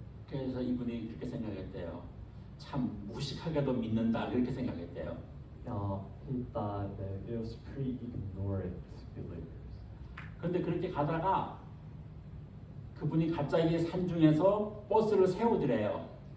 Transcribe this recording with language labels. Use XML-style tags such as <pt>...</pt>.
<ko>그래서 이분이 그렇게 생각했대요. 참 무식하게도 믿는다 이렇게 생각했대요.</ko> <en>He thought that it was pretty ignorant believers.</en> <ko>그런데 그렇게 가다가 그분이 갑자기 산중에서 버스를 세우더래요.</ko>